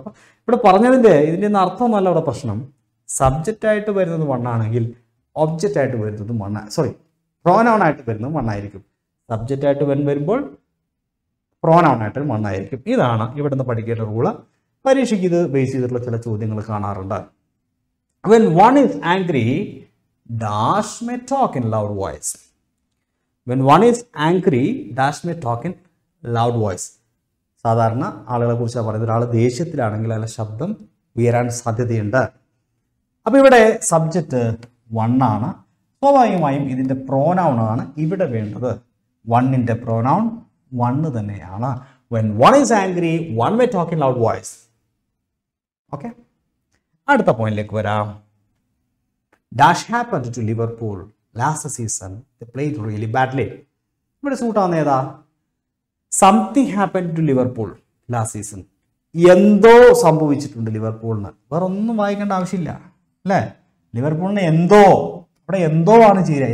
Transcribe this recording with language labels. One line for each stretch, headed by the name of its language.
Malayalam: അപ്പം ഇവിടെ പറഞ്ഞതിൻ്റെ ഇതിൻ്റെ ഒന്നും അർത്ഥമല്ല ഇവിടെ പ്രശ്നം. സബ്ജക്റ്റായിട്ട് വരുന്നത് വണ്ണാണെങ്കിൽ ഒബ്ജക്റ്റായിട്ട് വരുന്നത് പ്രോനൗൺ ആയിട്ട് വരുന്നത് വണ്ണായിരിക്കും. സബ്ജക്റ്റായിട്ട് വരുമ്പോൾ പ്രോനൗൺ ആയിട്ട് വണ്ണായിരിക്കും. ഇതാണ് ഇവിടുന്ന് പഠിക്കേണ്ട റൂള്. പരീക്ഷയ്ക്ക് ഇത് ബേസ് ചെയ്തിട്ടുള്ള ചില ചോദ്യങ്ങൾ കാണാറുണ്ട്.
English: When one is angry, dash may talk in loud voice. When one is angry, dash may talk in loud voice.
Malayalam: സാധാരണ ആളുകളെ കുറിച്ചാണ് പറയുന്നത്. ഒരാൾ ദേഷ്യത്തിലാണെങ്കിൽ അയാളുടെ ശബ്ദം ഉയരാൻ സാധ്യതയുണ്ട്. അപ്പോൾ ഇവിടെ സബ്ജക്റ്റ് വണ്ണാണ്. സ്വാഭാവികമായും ഇതിൻ്റെ പ്രോനൗണാണ് ഇവിടെ വേണ്ടത്. വണ്ണിൻ്റെ പ്രോനൗൺ വണ്ണ് തന്നെയാണ്.
English: When one is angry, one may talk in loud voice.
Malayalam: Okay, അടുത്ത പോയിന്റിലേക്ക് വരാം.
English: Dash happened to Liverpool last season, they played really badly.
Malayalam: ഇവിടെ സൂട്ടാവുന്ന ഏതാ?
English: Something happened to Liverpool last season.
Malayalam: എന്തോ സംഭവിച്ചിട്ടുണ്ട് ലിവർപൂളിന്. വേറെ ഒന്നും വായിക്കേണ്ട ആവശ്യമില്ല, അല്ലേ? ലിവർപൂളിന് എന്തോ, ഇവിടെ എന്തോ ആണ് ചെയ്യുക.